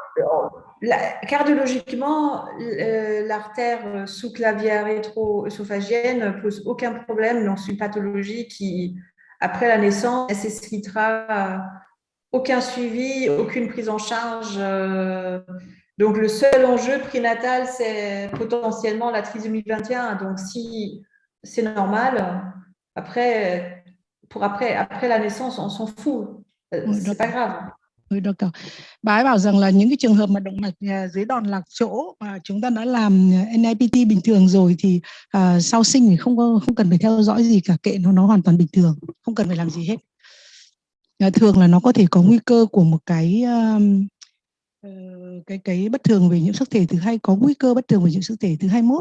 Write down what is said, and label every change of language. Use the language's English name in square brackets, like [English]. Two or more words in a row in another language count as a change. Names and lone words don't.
[French] cardiologiquement, l'artère sous-clavière rétro-œsophagienne ne pose aucun problème dans une pathologie qui, après la naissance, nécessitera aucun suivi, aucune prise en charge. Donc, le seul enjeu prénatal, c'est potentiellement la trisomie 21. Donc, si c'est normal, après la naissance, on s'en fout. C'est pas grave. [Vietnamese] Ừ, được rồi. Bà ấy bảo rằng là những cái trường hợp mà động mạch dưới đòn lạc chỗ mà chúng ta đã làm NIPT bình thường rồi thì sau sinh thì không cần phải theo dõi gì cả, kệ nó hoàn toàn bình thường, không cần phải làm gì hết. Thường là nó có thể có nguy cơ của một cái bất thường về nhiễm sắc thể thứ hai, có nguy cơ bất thường về nhiễm sắc thể thứ 21.